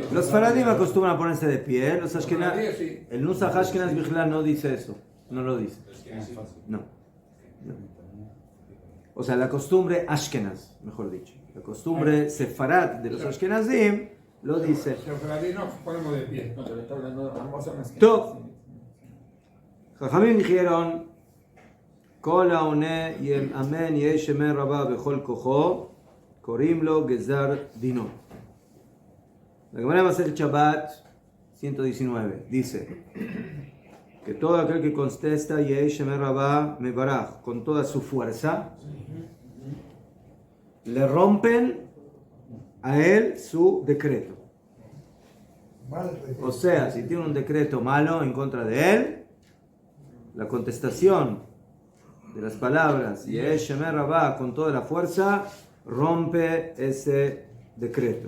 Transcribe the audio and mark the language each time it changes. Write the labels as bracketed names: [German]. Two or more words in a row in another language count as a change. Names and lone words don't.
[Spanish] Los faradim acostumbran a ponerse de pie, los Ashkenaz, Sí. el Nusach Ashkenaz Bichlal no dice eso, no lo dice. No. O sea, la costumbre Ashkenaz, mejor dicho. La costumbre Sefarad de los Ashkenazim lo dice. Si nos ponemos de pie. [Hebrew] טוב, חכמים dijeron, כל העונה אמן יהא שמר רבה בכל כוחו, קוראים לו גזר דינו. [Spanish] La Gemara de Masechet Shabbat 119 dice que todo aquel que contesta [Aramaic] יהא שמיה רבא מברך [Spanish] con toda su fuerza, le rompen a él su decreto. O sea, si tiene un decreto malo en contra de él, la contestación de las palabras [Aramaic] יהא שמיה רבא [Spanish] con toda la fuerza rompe ese decreto.